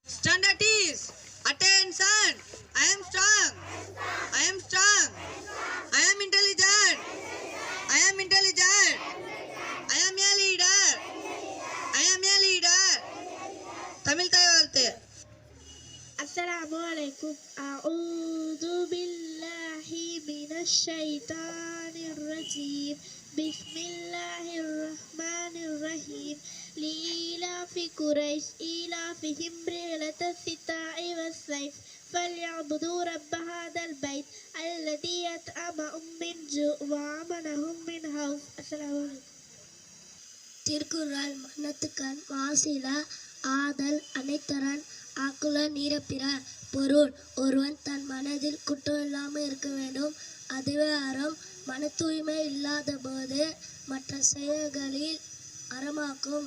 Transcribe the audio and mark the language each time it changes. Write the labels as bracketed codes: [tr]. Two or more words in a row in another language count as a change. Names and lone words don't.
[en] Standard is attention. I am strong. I am strong. I am intelligent. I am intelligent. I am a leader. I am a leader. [ta] Tamil தாய் வாழ்த்து. [ar] السلام عليكم. أعوذ بالله من الشيطان الرجيم. بسم الله الرحمن الرحيم. لإيلاف قريش إيلافهم رحلة الشتاء والصيف فليعبدوا رب هذا البيت الذي أطعمهم من جوع وآمنهم من خوف. السلام عليكم. [ta] திருக்குறள் மனத்துக்கண் மாசில ஆதல் அனைத்தரன் ஆக்குல நீரப்பிற. பொருள், ஒருவன் தன் மனதில் குற்றம் இல்லாமல் இருக்க வேண்டும், அதுவே அறம். மன தூய்மை இல்லாத போது மற்ற செயல்களில் அறமாக்கும்.